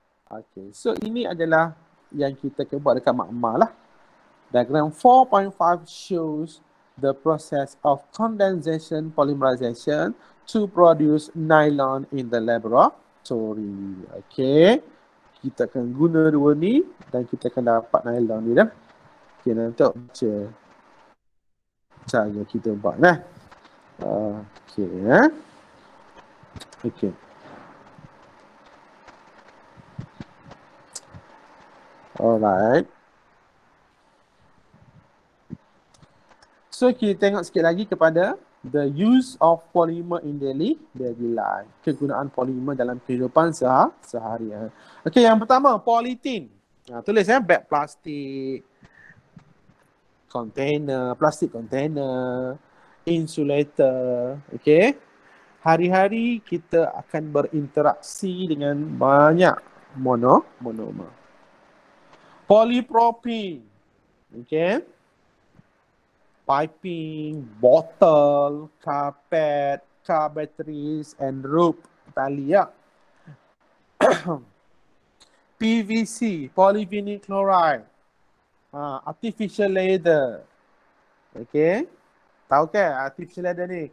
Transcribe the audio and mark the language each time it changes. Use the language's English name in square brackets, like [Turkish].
[Malay] Okay, so ini adalah yang kita akan buat dekat makmal lah. [English] Diagram 4.5 shows the process of condensation polymerization to produce nylon in the laboratory. [Malay] Okay, kita akan guna dua ni dan kita akan dapat nylon ni dah. Okay, nanti baca cara kita buat lah. Okay, okay. Alright. [English] So [Malay] kita tengok sikit lagi kepada [English] the use of polymer in daily life. [Malay] Kegunaan polimer dalam kehidupan seharian. Okey, yang pertama polythene. Tulis bag plastik, container, plastik container, insulator. Okey. Hari-hari kita akan berinteraksi dengan banyak monomer. Polypropylene. Okay. [English] Piping, bottle, carpet, car batteries and rope. [Malay] Tali PVC, polyvinyl chloride. Artificial leather. Okay. Tahu ke artificial leather ni?